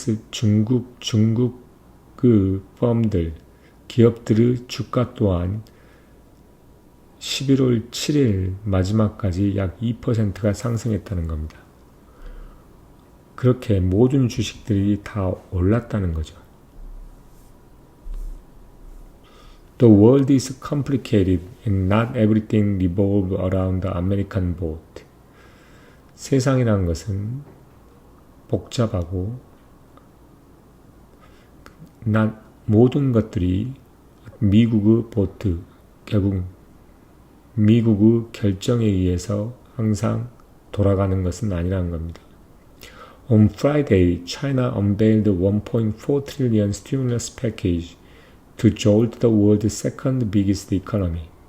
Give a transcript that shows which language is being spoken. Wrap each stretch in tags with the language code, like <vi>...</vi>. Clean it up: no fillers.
<ko>중국 그 펌들, 기업들의 주가 또한 11월 7일 마지막까지 약 2%가 상승했다는 겁니다. 그렇게 모든 주식들이 다 올랐다는 거죠.</ko> <en>The world is complicated and not everything revolves around the American boat.</en> <ko>세상이라는 것은 복잡하고 모든 것들이 미국의 보트, 결국 미국의 결정에 의해서 항상 돌아가는 것은 아니라는 겁니다.</ko> <en>On Friday, China unveiled a 1.4 trillion stimulus package to jolt the world's second biggest economy.</en>